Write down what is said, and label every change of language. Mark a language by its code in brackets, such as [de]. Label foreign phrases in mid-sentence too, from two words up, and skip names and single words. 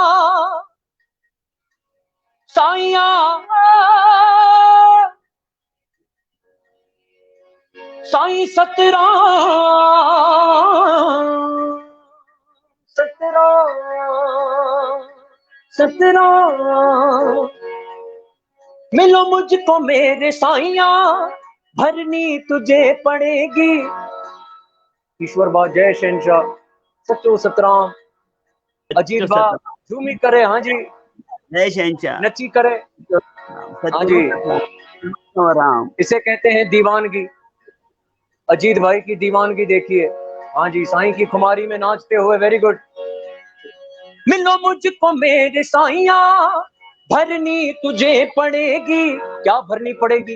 [hi] साइया, साईं सतराम सतराम सतराम। मिलो मुझको मेरे साइया, भरनी तुझे पड़ेगी। [sd] ईश्वर बा जय शहनशाह, सचो सतराम। अजीत बा झूमी करे, हाँ जी, जय शहनशाह, नची करे, हाँ जी। [hi] राम। इसे कहते हैं दीवानगी। अजीत भाई की दीवानगी देखिए, हाँ जी, साईं की खुमारी में नाचते हुए। [en] very good. [hi] मिलो मुझको मेरे साइया, भरनी तुझे पड़ेगी। क्या भरनी पड़ेगी?